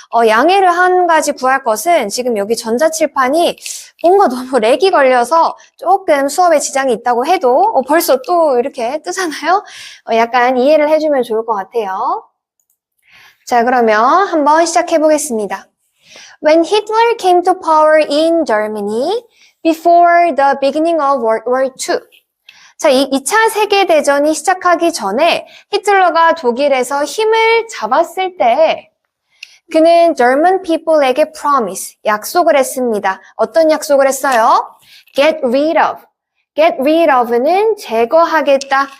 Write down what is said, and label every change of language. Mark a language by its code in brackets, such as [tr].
[ko] 양해를 한 가지 구할 것은 지금 여기 전자칠판이 뭔가 너무 렉이 걸려서 조금 수업에 지장이 있다고 해도 벌써 또 이렇게 뜨잖아요. 약간 이해를 해주면 좋을 것 같아요. 자, 그러면 한번 시작해 보겠습니다. [en] When Hitler came to power in Germany before the beginning of World War II. [ko] 자, 이 2차 세계대전이 시작하기 전에 히틀러가 독일에서 힘을 잡았을 때 그는 German people에게 promise, 약속을 했습니다. 어떤 약속을 했어요? Get rid of. Get rid of는 제거하겠다.